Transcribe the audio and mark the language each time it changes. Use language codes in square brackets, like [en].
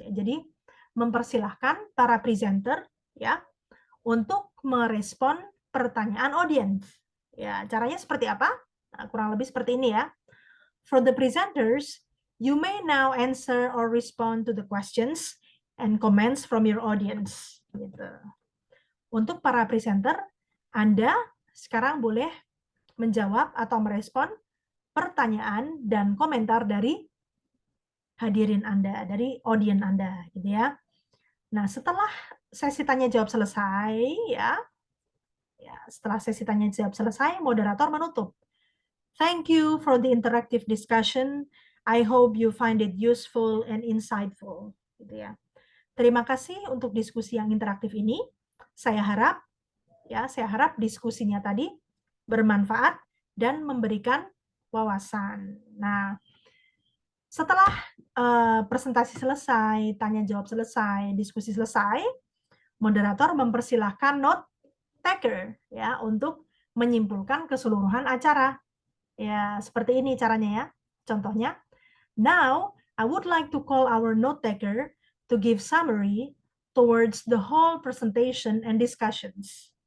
[id] Ya, jadi mempersilahkan para presenter ya untuk merespon pertanyaan audiens. Ya, caranya seperti apa? Nah, kurang lebih seperti ini ya. [en] For the presenters, you may now answer or respond to the questions and comments from your audience. [id] Gitu. Untuk para presenter, Anda sekarang boleh menjawab atau merespon pertanyaan dan komentar dari hadirin Anda, dari audiens Anda, gitu ya. Nah, setelah sesi tanya jawab selesai, ya, setelah sesi tanya jawab selesai, moderator menutup. [en] Thank you for the interactive discussion. I hope you find it useful and insightful. [id] Gitu ya. Terima kasih untuk diskusi yang interaktif ini. Saya harap diskusinya tadi bermanfaat dan memberikan wawasan. Nah, setelah presentasi selesai, tanya jawab selesai, diskusi selesai, moderator mempersilahkan note taker ya untuk menyimpulkan keseluruhan acara. Ya, seperti ini caranya ya. Contohnya, [en] now I would like to call our note taker to give summary towards the whole presentation and discussions.